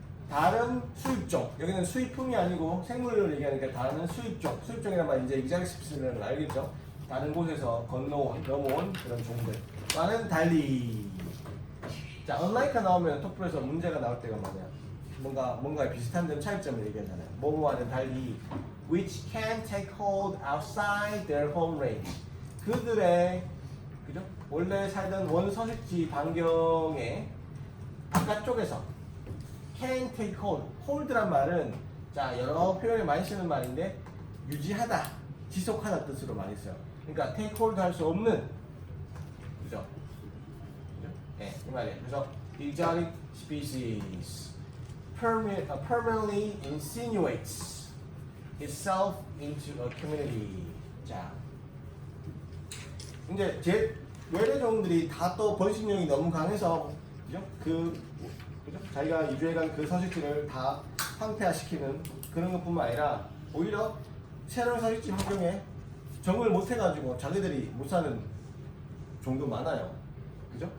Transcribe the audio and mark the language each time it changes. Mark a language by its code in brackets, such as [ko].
[ko] 다른 수입종, 여기는 수입품이 아니고 생물을 얘기하니까 다른 수입종, 수입종이란 말 이제 exotic species는 알겠죠? 다른 곳에서 넘어온 그런 종들과는 달리. 자, unlike가 나오면 토플에서 문제가 나올 때가 많아요. 뭔가 비슷한 데는 차이점을 얘기하잖아요. 뭐뭐와는 달리, [en] which can take hold outside their home range. [ko] 그들의 그죠? 원래 살던 원서식지 반경의 바깥쪽에서 [en] can take hold. [ko] hold란 말은 자, 여러 표현에 많이 쓰는 말인데 유지하다, 지속하다 뜻으로 많이 써요. 그러니까 take hold 할 수 없는, 그죠? 네, 이 말이에요. 그래서 exotic species [en] permanently insinuates itself into a community. [ko] 자, 이제 제 외래종들이 다 또 번식력이 너무 강해서 그죠? 그죠? 자기가 유주해간 그 서식지를 다 황폐화시키는 그런 것뿐만 아니라 오히려 새로운 서식지 환경에 적응을 못해가지고 자기들이 못 사는 종도 많아요. 그죠?